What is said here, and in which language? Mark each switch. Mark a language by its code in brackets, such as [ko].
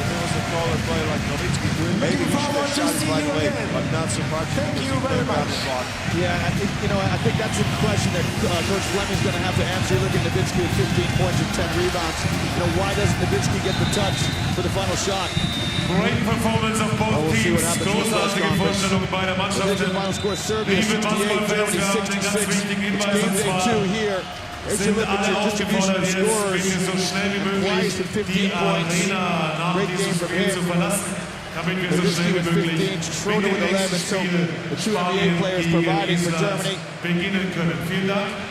[en] If there was a taller player like Nowitzki, maybe he should have shot it right away. I'm not surprised because he played around the block. Yeah, I think that's a question that Coach Fleming's going to have to answer. Look at Nowitzki with 15 points and 10 rebounds. Why doesn't Nowitzki get the touch for the final shot? Great performance of both teams. [de] Großartige Vorstellung beider Mannschaften. [en] Final score, Serbia 68, Germany 66. It's game day 2 here. There's your look at your distribution of scorers. Price with 15 points. Great game from him. Nowitzki with 15, Schroeder with 11, so the two NBA players providing for Germany. [de] Beginnen können. Vielen Dank.